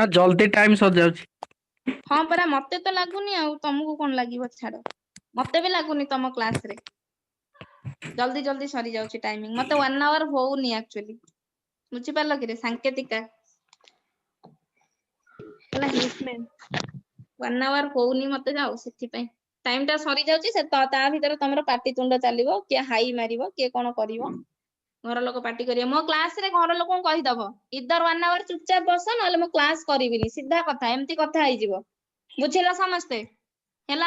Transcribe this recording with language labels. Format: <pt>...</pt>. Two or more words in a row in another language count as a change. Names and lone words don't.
<or>ନା ଜଲ୍ଦି ଟାଇମ ସରିଯାଉଛି। ହଁ ପରା, ମତେ ତ ଲାଗୁନି, ଆଉ ତମକୁ କଣ ଲାଗିବ? ଛାଡ, ମତେ ବି ଲାଗୁନି ତମ କ୍ଲାସରେ</or> <hi>जल्दी जल्दी</hi> <or>ସରିଯାଉଛି ଟାଇମିଂ। ମତେ 1 hour ହଉନି ଆକ୍ଚୁଆଲି। ବୁଝିପାରିଲ କିରେ? ସାଙ୍କେତିକା ହେଲା।</or> <en>Yes, ma'am.</en> <or>1 hour ହଉନି ମତେ, ଯାଉ ସେଥିପାଇଁ ଟାଇମ ଟା ସରିଯାଉଛି। ସେ ତା ଭିତରେ ତମର ପାଟିତୁଣ୍ଡ ଚାଲିବ, କିଏ ହାଇ ମାରିବ, କିଏ କଣ କରିବ, ଘର ଲୋକ ପାଟି କରିବେ। ମୋ କ୍ଲାସରେ ଘର ଲୋକଙ୍କୁ କହିଦବ ଇଦର 1 hour ଚୁପଚାପ ବସ, ନହେଲେ ମୁଁ କ୍ଲାସ କରିବିନି। ସିଧା କଥା, ଏମିତି କଥା ହେଇଯିବ। ବୁଝିଲ ସମସ୍ତେ? ହେଲା?</or>